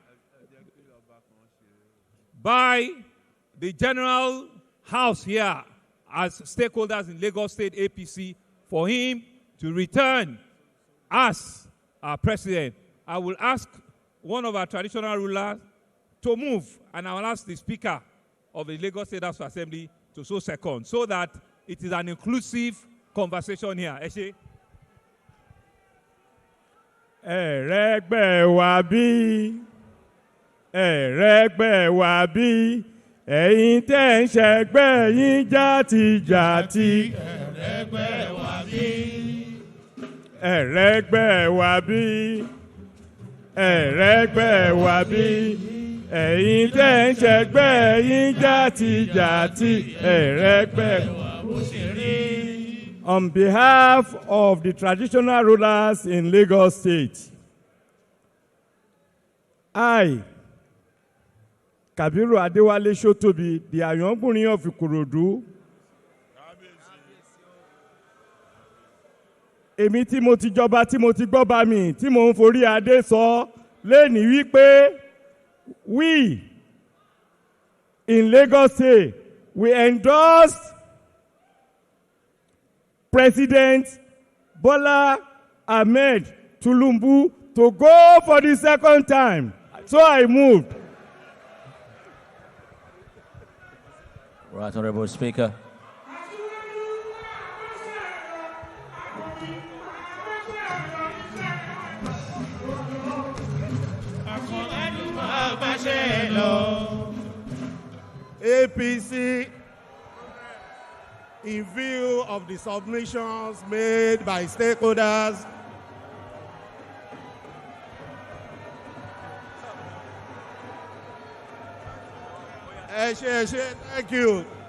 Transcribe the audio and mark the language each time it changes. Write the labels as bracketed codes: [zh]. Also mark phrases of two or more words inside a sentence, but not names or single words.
[en] the General House here as stakeholders in Lagos State APC for him to return as our president. I will ask one of our traditional rulers to move, and I will ask the speaker of the Lagos State House of Assembly to so second, so that it is an inclusive conversation here. [yo] Eshe. Ẹ̀rẹ́gbẹ́ wa bí, ẹ̀rẹ́gbẹ́ wa bí, ẹ̀yin tẹ́ ń ṣẹgbẹ́ yín jàtijàti. Ẹ̀rẹ́gbẹ́ wa bí. Ẹ̀rẹ́gbẹ́ wa bí, ẹ̀rẹ́gbẹ́ wa bí, ẹ̀yin tẹ́ ń ṣẹgbẹ́ yín jàtijàti. Ẹ̀rẹ́gbẹ́ wa bó ṣe rí. [en] On behalf of the traditional rulers in Lagos State, I, Kabiru Adewale Shotobi, the Ayongunrin of Ikorodu, [yo] èmi tí mo ti jọba tí mo ti gbọ́ba mi tí mo ń forí adé sọ lẹ́ni wípé [en] we in Lagos State, we endorsed President Bola Ahmed Tinubu to go for the second time. So I moved. Right, Honorable Speaker. APC, in view of the submissions made by stakeholders, thank you.